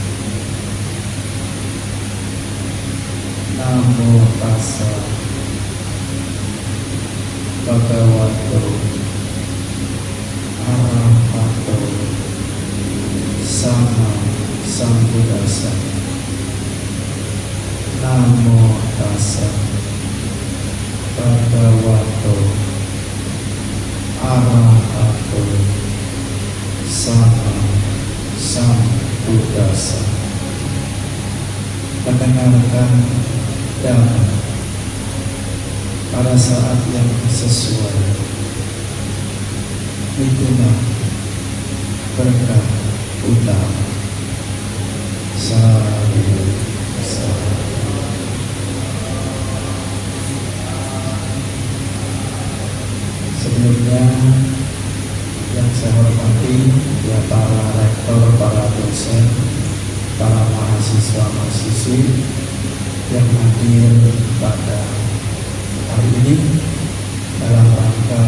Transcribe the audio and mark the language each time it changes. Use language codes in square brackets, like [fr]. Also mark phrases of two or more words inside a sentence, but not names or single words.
[pi] Namo tassa bhagavato arahato sama sambuddhassa. Namo tassa bhagavato arahato sama sambuddhassa. [id] Mendengarkan dhamma pada saat yang sesuai, itulah berkah utama. Sebelumnya yang saya hormati ya para rektor, para dosen, para mahasiswa-mahasiswi yang hadir pada hari ini dalam rangka